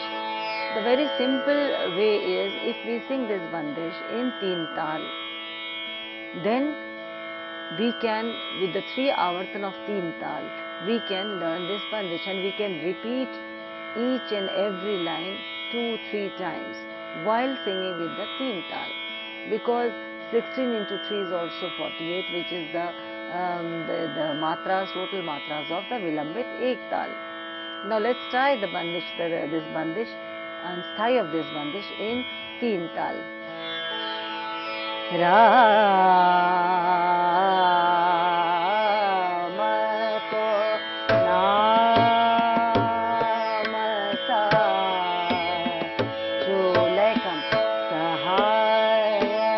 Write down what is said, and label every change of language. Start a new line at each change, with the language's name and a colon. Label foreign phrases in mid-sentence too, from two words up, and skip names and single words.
English: The very simple way is, if we sing this bandesh in
Hindi: तीन ताल,
English: then we can, with the 3 avartan of
Hindi: तीन ताल,
English: we can learn this bandesh and we can repeat each and every line 2-3 times while singing with the
Hindi: तीन ताल,
English: because 16 into 3 is also 48, which is the matras, total matras of the Vilambit Ek Tal. Now let's try the bandesh, this bandesh and sthai of this bandesh in
Hindi: तीन ताल. राम को नाम चुलेकम सहाय